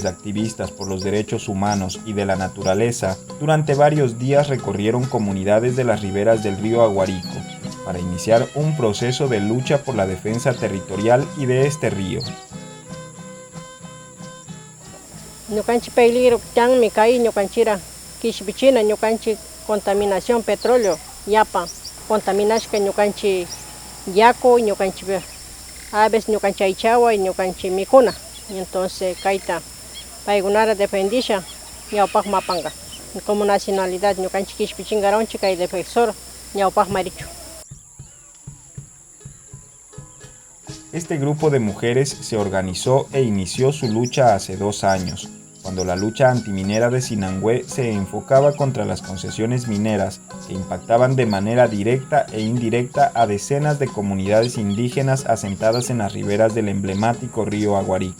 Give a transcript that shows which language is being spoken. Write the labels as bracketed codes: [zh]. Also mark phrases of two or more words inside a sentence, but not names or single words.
[es] activistas por los derechos humanos y de la naturaleza durante varios días recorrieron comunidades de las riberas del río Aguarico para iniciar un proceso de lucha por la defensa territorial y de este río. [qu] Ñukanchi peligro tan mi caí ñukanchira kishbichina ñukanchi [es] contaminación petróleo [qu] yapa contaminashka ñukanchi yaco ñukanchi aves ñukanchi aychawa y ñukanchi mikuna entonces kaita paygunara defendisha ñawpaq mapanga [es] como nacionalidad [qu] ñukanchi kishbichingaronchi kay defensor ñawpaq marichu. [es] Este grupo de mujeres se organizó e inició su lucha hace 2 años, cuando la lucha antiminera de Sinangué se enfocaba contra las concesiones mineras que impactaban de manera directa e indirecta a decenas de comunidades indígenas asentadas en las riberas del emblemático río Aguarico.